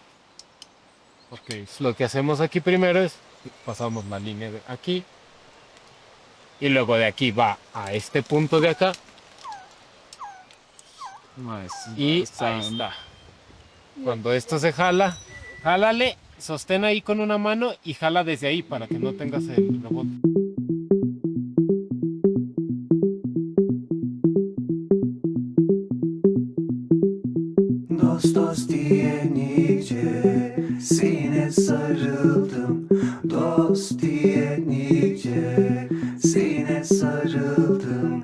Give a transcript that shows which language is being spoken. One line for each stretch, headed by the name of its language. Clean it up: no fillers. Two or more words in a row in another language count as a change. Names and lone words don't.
Spanish: Ok, lo que hacemos aquí primero es pasamos la línea de aquí y luego de aquí va a este punto de acá y ahí está. Cuando esto se jala, jálale, sostén ahí con una mano y jala desde ahí para que no tengas el rebote.
Turkish: Dost diye nice sine sarıldım. Dost diye nice sine sarıldım.